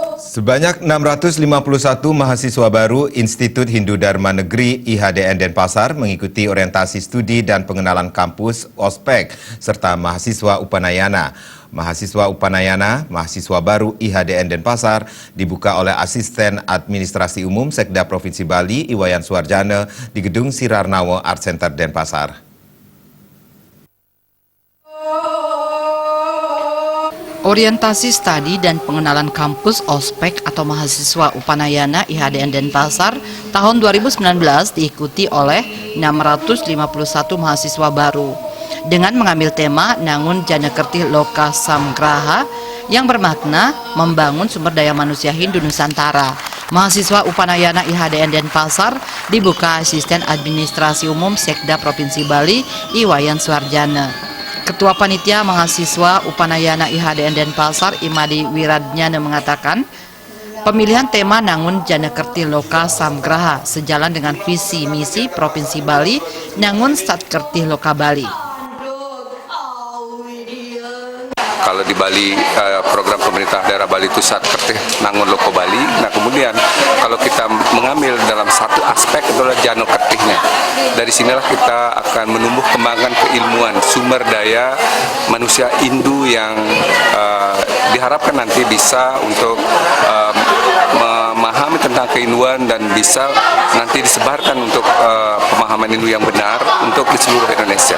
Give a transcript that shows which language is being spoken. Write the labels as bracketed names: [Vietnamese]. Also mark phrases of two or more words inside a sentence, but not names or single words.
[Indonesian] Sebanyak 651 mahasiswa baru Institut Hindu Dharma Negeri IHDN Denpasar mengikuti orientasi studi dan pengenalan kampus Ospek serta mahasiswa Upanayana. Mahasiswa Upanayana, mahasiswa baru IHDN Denpasar dibuka oleh Asisten Administrasi Umum Sekda Provinsi Bali Iwayan Suarjana di Gedung Sirarnawa Art Center Denpasar. Orientasi studi dan pengenalan kampus Ospek atau mahasiswa Upanayana IHDN Denpasar tahun 2019 diikuti oleh 651 mahasiswa baru dengan mengambil tema Nangun Janakerti Loka Samgraha yang bermakna membangun sumber daya manusia Hindu Nusantara. Mahasiswa Upanayana IHDN Denpasar dibuka Asisten Administrasi Umum Sekda Provinsi Bali Iwayan Suarjana. Ketua Panitia Mahasiswa Upanayana IHDN Denpasar Imadi Wiradnyana mengatakan, pemilihan tema Nangun Janakerti Loka Samgraha sejalan dengan visi misi Provinsi Bali Nangun Satkerti Loka Bali. Kalau di Bali, program pemerintah daerah Bali itu Satkerti Nangun Loko Bali. Nah kemudian kalau kita mengambil dalam satu aspek adalah Janokertihnya. Dari sinilah kita akan menumbuh kembangkan keilmuan sumber daya manusia Hindu yang diharapkan nanti bisa untuk memahami tentang kehinduan dan bisa nanti disebarkan untuk pemahaman Hindu yang benar untuk di seluruh Indonesia.